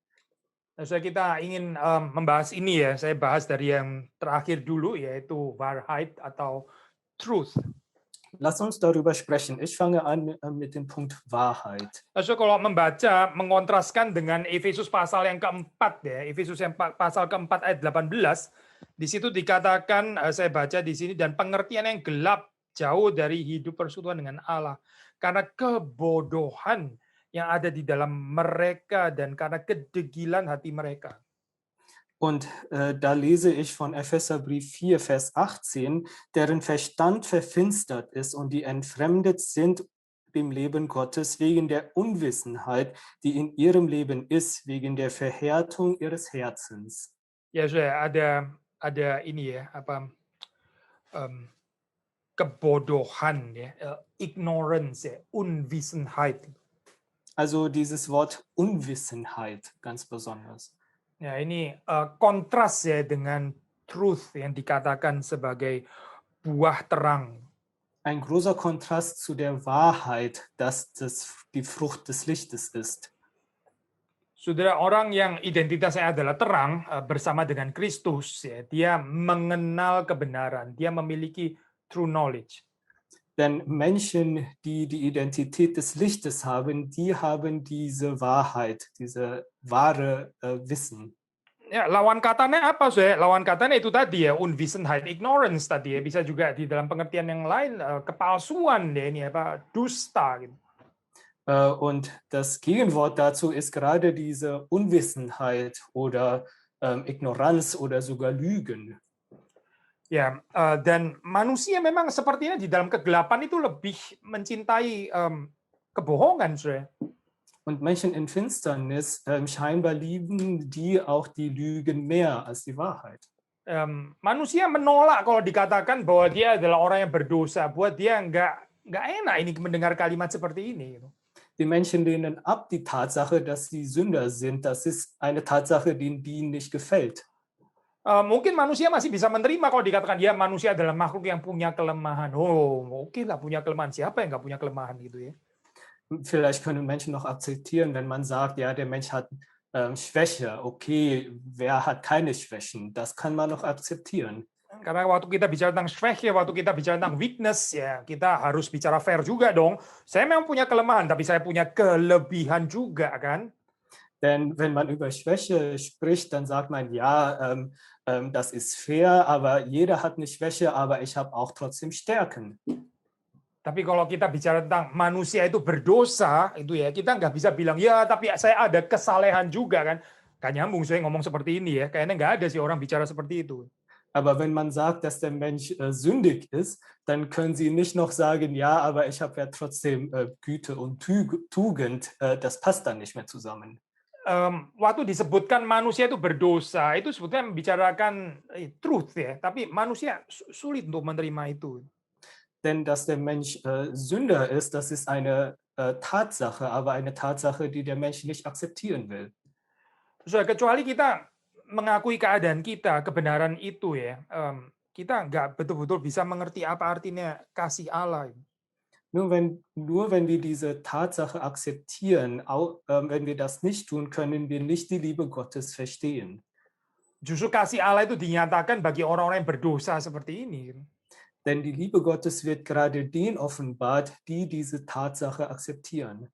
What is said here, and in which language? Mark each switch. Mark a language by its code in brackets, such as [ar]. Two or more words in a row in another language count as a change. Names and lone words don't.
[id] Saudara, kita ingin membahas ini ya, saya bahas dari yang terakhir dulu, yaitu Wahrheit atau truth. [de] Lass uns darüber sprechen. Ich fange an mit dem Punkt Wahrheit. [id] So, kalau membaca, mengontraskan dengan Efesus pasal yang keempat ya, Efesus yang pasal keempat ayat 18, di situ dikatakan, saya baca di sini, dan pengertian yang gelap jauh dari hidup persekutuan dengan Allah, karena kebodohan yang ada di dalam mereka dan karena kedegilan hati mereka. [de] Und da lese ich von Epheserbrief 4, Vers 18, deren Verstand verfinstert ist und die entfremdet sind dem Leben Gottes wegen der Unwissenheit, die in ihrem Leben ist, wegen der Verhärtung ihres Herzens. [id] Ya, ada ini ya, kebodohan ya, ignorance ya, [de] Unwissenheit. Also dieses Wort Unwissenheit ganz besonders. [id] Ya, ini kontras ya dengan truth yang dikatakan sebagai buah terang. [de] Ein großer Kontrast zu der Wahrheit, dass das die Frucht des Lichtes ist. [id] Saudara, orang yang identitasnya adalah terang bersama dengan Kristus, ya, dia mengenal kebenaran, dia memiliki [en] true knowledge. [de] Denn Menschen, die die Identität des Lichtes haben, die haben diese Wahrheit, diese wahre Wissen. [id] Ya, lawan katanya apa, Saudara? Lawan katanya itu tadi ya, Unwissenheit, ignorance tadi ya, bisa juga di dalam pengertian yang lain kepalsuan ya, ini apa, dusta gitu. [de] Und das Gegenwort dazu ist gerade diese Unwissenheit oder Ignoranz oder sogar Lügen. [id] Ya, dan manusia memang sepertinya di dalam kegelapan itu lebih mencintai kebohongan, Saudara. [de] Und Menschen in Finsternis scheinbar lieben die auch die Lügen mehr als die Wahrheit. [id] Manusia menolak kalau dikatakan bahwa dia adalah orang yang berdosa. Buat dia nggak enak ini mendengar kalimat seperti ini. [de] Die Menschen lehnen ab die Tatsache, dass sie Sünder sind. Das ist eine Tatsache, die ihnen nicht gefällt. [id] Mungkin manusia masih bisa menerima kalau dikatakan ya manusia adalah makhluk yang punya kelemahan. Oh, oke lah punya kelemahan. Siapa yang nggak punya kelemahan gitu ya? [de] Vielleicht können Menschen noch akzeptieren, wenn man sagt, ja, der Mensch hat Schwäche. Okay, wer hat keine Schwächen? Das kann man noch akzeptieren. [id] Karena waktu kita bicara tentang Schwäche, waktu kita bicara tentang weakness, ya kita harus bicara fair juga dong. Saya memang punya kelemahan, tapi saya punya kelebihan juga kan? [de] Denn wenn man über Schwäche spricht, dann sagt man, ja, das ist fair, aber jeder hat eine Schwäche, aber ich habe auch trotzdem Stärken. [id] Tapi kalau kita bicara tentang manusia itu berdosa, itu ya kita nggak bisa bilang ya tapi saya ada kesalehan juga kan. Gak nyambung saya ngomong seperti ini ya. Kayaknya nggak ada sih orang bicara seperti itu. [de] Aber wenn man sagt, dass der Mensch sündig ist, dann können Sie nicht noch sagen, ja, aber ich habe ja trotzdem Güte und Tugend. Das passt dann nicht mehr zusammen. [id] Waktu disebutkan manusia itu berdosa, itu sebetulnya membicarakan truth ya. Tapi manusia sulit untuk menerima itu. [de] Denn dass der Mensch Sünder ist, das ist eine Tatsache, aber eine Tatsache, die der Mensch nicht akzeptieren will. [id] So, kecuali kita mengakui keadaan kita, kebenaran itu ya, kita nggak betul-betul bisa mengerti apa artinya kasih Allah. [de] Nur wenn wir diese Tatsache akzeptieren, wenn wir das nicht tun, können wir nicht die Liebe Gottes verstehen. [id] Justru kasih Allah itu dinyatakan bagi orang-orang yang berdosa seperti ini. [de] Denn die Liebe Gottes wird gerade denen offenbart, die diese Tatsache akzeptieren.